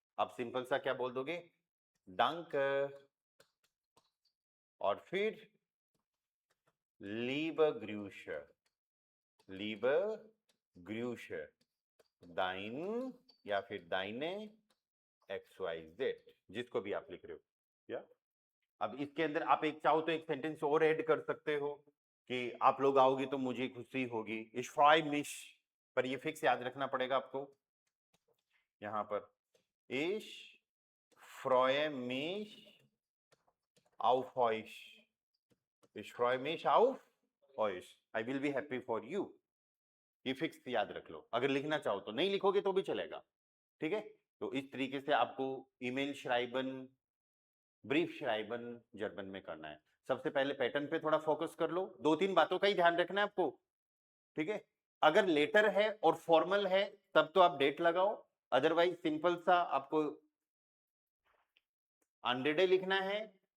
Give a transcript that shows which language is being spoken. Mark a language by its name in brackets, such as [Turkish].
[Hindi] आप सिंपल सा क्या बोल दोगे? डंक, और फिर लीब ग्रूश, लीब ग्रूश, दाइन या फिर दाइने XYZ, जिसको भी आप लिख रहे हो। या अब इसके अंदर आप एक चाहो तो एक सेंटेंस और ऐड कर सकते हो कि आप लोग आओगे तो मुझे खुशी होगी। [German] Ich freue mich, [Hindi] पर ये फिक्स याद रखना पड़ेगा आपको। यहां पर [German] Ich freue mich auf euch, Ich freue mich auf euch, [English] I will be happy for you, [Hindi] ये फिक्स याद रख लो। अगर लिखना चाहो तो, नहीं लिखोगे तो भी चलेगा, ठीक है। तो इस तरीके से आपको ईमेल श्राइबन, ब्रीफ श्राइबन जर्मन में करना है। सबसे पहले पैटर्न पे थोड़ा फोकस कर लो, दो तीन बातों का ही ध्यान रखना है आपको, ठीक है। अगर लेटर है और फॉर्मल है तब तो आप डेट लगाओ, अदरवाइज सिंपल सा आपको अनडेडे लिखना है।